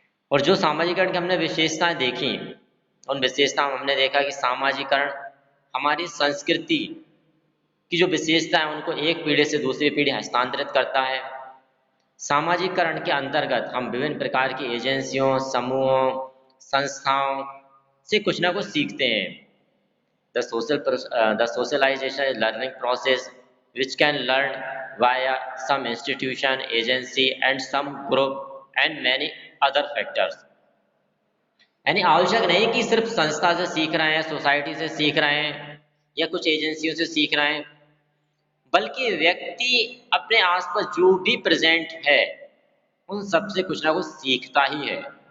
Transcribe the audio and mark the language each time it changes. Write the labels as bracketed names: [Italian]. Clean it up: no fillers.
[Hindi] और जो सामाजिकरण की हमने विशेषताएं देखी, उन विशेषताओं में हमने देखा कि सामाजिकरण हमारी संस्कृति की जो विशेषता है उनको एक पीढ़ी से दूसरी पीढ़ी हस्तांतरित करता है। सामाजिकरण के अंतर्गत हम विभिन्न प्रकार की एजेंसियों, समूहों, संस्थाओं से कुछ ना कुछ सीखते हैं। [English] The socialization is learning process which can learn via some institution, agency and some group and many other factors। [Hindi] यानी आवश्यक नहीं कि सिर्फ संस्था से सीख रहे हैं, सोसाइटी से सीख रहे हैं या कुछ एजेंसियों से सीख रहे हैं, बल्कि व्यक्ति अपने आसपास जो भी प्रेजेंट है उन सबसे कुछ ना कुछ सीखता ही है।